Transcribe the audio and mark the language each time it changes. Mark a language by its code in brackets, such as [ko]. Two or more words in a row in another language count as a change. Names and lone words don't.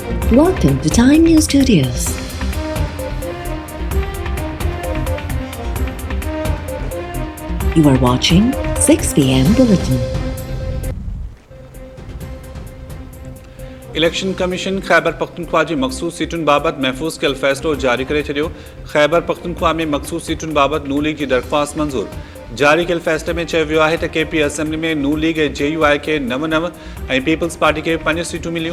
[en] Welcome to Time News Studios. You are watching 6 p.m. Bulletin. [sd] इलेक्शन कमीशन खैबर पख्तूनख्वा जी मखसूस सीटुन बाबत महफूज कल फैसलो जारी करे छॾियो। खैबर पख्तूनख्वा में मखसूस सीटुन बाबत नू लीग जी दरख़्वास्त मंज़ूर। जारी कल फैसले में चयो वियो आहे त केपी असेंबली में नू लीग ऐं JUI खे 9 ऐं पीपल्स पार्टी खे 5 सीटूं मिलियूं।